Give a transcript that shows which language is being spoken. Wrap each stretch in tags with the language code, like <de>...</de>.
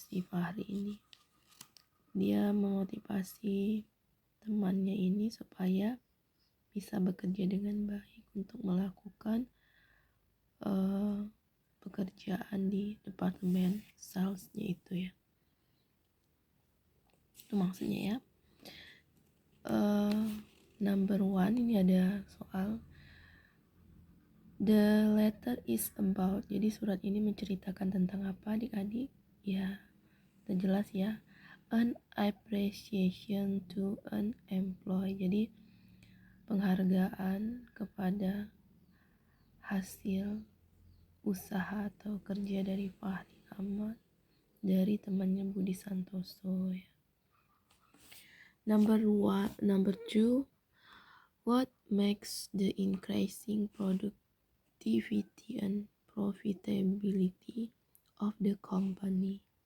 <id>Si Fahri ini dia memotivasi temannya ini supaya bisa bekerja dengan baik untuk melakukan pekerjaan di departemen salesnya itu ya. Itu maksudnya ya.</id> <en>Number 1</en> <id>ini ada soal</id> <en>the letter is about.</en> <id>Jadi surat ini menceritakan tentang apa adik-adik? Ya, udah jelas ya.</id> <en>An appreciation to an employee.</en> <id>Jadi penghargaan kepada hasil usaha atau kerja dari Fahri Ahmad dari temannya Budi Santoso ya.</id> <en>Number 2, what makes the increasing productivity and profitability of the company.</en>